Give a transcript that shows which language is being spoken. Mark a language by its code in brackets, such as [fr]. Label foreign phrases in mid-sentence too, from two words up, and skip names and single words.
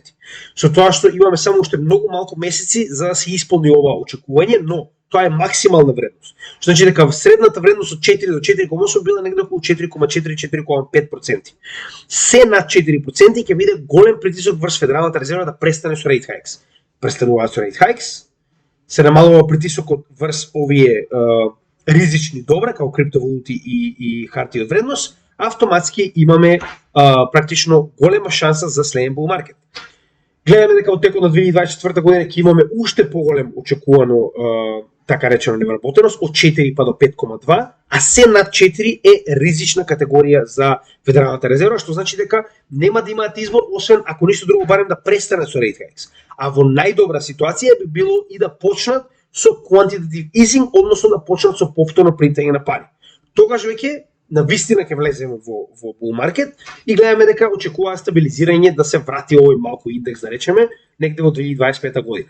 [mk] Со тоа што имаме само уште многу малку месеци за да се исполни ова очекување, но тоа е максимална вредност. Што значи дека средната вредност од 4 до 4,8 била негде околу 4,4-4,5%. Се над 4% ќе биде голем притисок врз Федералната резерва да престане со [en] rate hikes. [mk] Престануваат со [en] rate hikes, [mk] се намалува притисокот врз овие ризични добра, како криптовалути и харти од вредност, автоматски имаме практично голема шанса за следен [en] bull market. [mk] Гледаме дека од текот на 2024 година ќе имаме уште поголем очекувано така речено невработеност од 4 па до 5,2, а се над 4 е ризична категорија за Федералната резерва, што значи дека нема да имаат избор освен ако ништо друго барем да престанат со [en] rate hikes. [mk] А во најдобра ситуација би било и да почнат со [en] quantitative easing, [mk] односно да почнат со повторно принтање на пари. Тогаш веќе на вистина ќе влеземе во [en] bull market [mk] и гледаме дека очекува стабилизирање да се врати овој малку индекс, да речеме, негде во 2025 година.